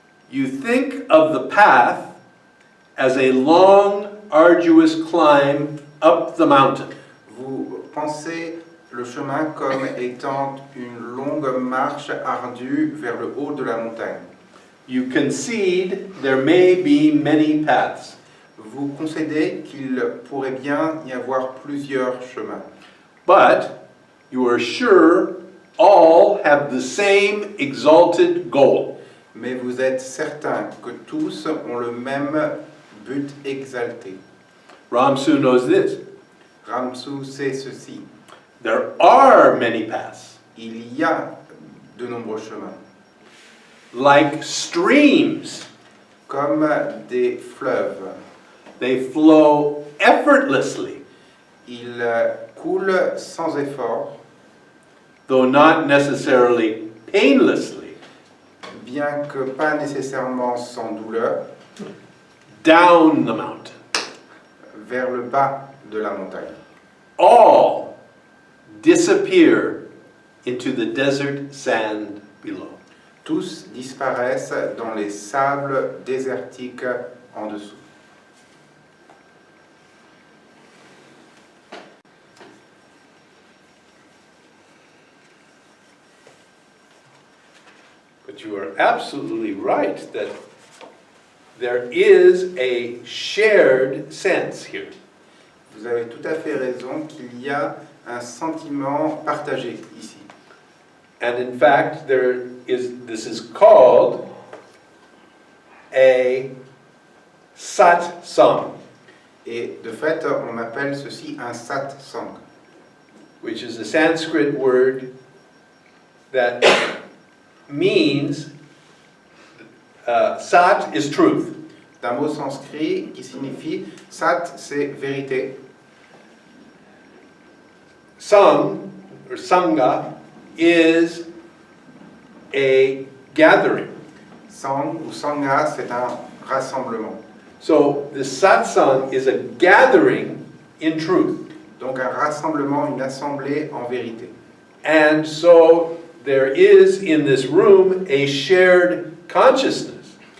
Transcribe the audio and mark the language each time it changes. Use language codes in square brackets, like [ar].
[en] you think of the path as a long arduous climb up the mountain. [fr] Vous pensez le chemin comme étant une longue marche ardue vers le haut de la montagne. [en] You concede there may be many paths. [fr] Vous concédez qu'il pourrait bien y avoir plusieurs chemins. [en] But you are sure all have the same exalted goal. [fr] Mais vous êtes certain que tous ont le même but exalté. [en] Ramsu knows this. [fr] Ramsu sait ceci. [en] There are many paths, [fr] Il y a de nombreux chemins, [en] like streams. [fr] comme des fleuves. [en] They flow effortlessly, [fr] Ils coulent sans effort, [en] though not necessarily painlessly, [fr] bien que pas nécessairement sans douleur, [en] down the mountain. [fr] vers le bas de la montagne. [en] All disappear into the desert sand below. [fr] Tous disparaissent dans les sables désertiques en dessous. [en] But you are absolutely right that there is a shared sense here. [fr] Vous avez tout à fait raison qu'il y a un sentiment partagé ici. [en] And in fact, this is called a satsang, [fr] Et de fait, on appelle ceci un satsang, [en] which is a Sanskrit word that means sat is truth. [fr] d'un mot sanskrit qui signifie sat, c'est vérité, [en] Sang or sangha is a gathering. [fr] sang ou sangha, c'est un rassemblement. [en] So the satsang is a gathering in truth. [fr] Donc un rassemblement, une assemblée en vérité. [en] And so there is in this room a shared consciousness